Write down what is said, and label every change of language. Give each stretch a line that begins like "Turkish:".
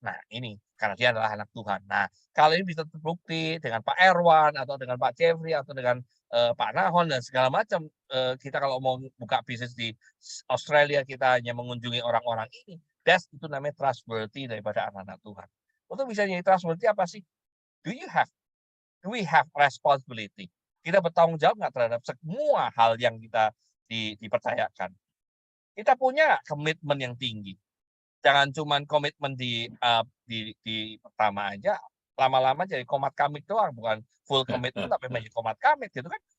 Indonesian: Nah, ini karena dia adalah anak Tuhan. Nah, kalau ini bisa terbukti dengan Pak Erwan atau dengan Pak Jeffrey atau dengan Pak Nahon dan segala macam, kita kalau mau buka bisnis di Australia, kita hanya mengunjungi orang-orang ini. Itu namanya trustworthy daripada anak-anak Tuhan. Untuk bisa jadi trustworthy apa sih?
English: Do we have responsibility?
Indonesian: Kita bertanggung jawab nggak terhadap semua hal yang kita dipercayakan? Kita punya komitmen yang tinggi. Jangan cuman komitmen di pertama aja, lama-lama jadi komat kamit doang, bukan full komitmen tapi menjadi komat kamit gitu kan.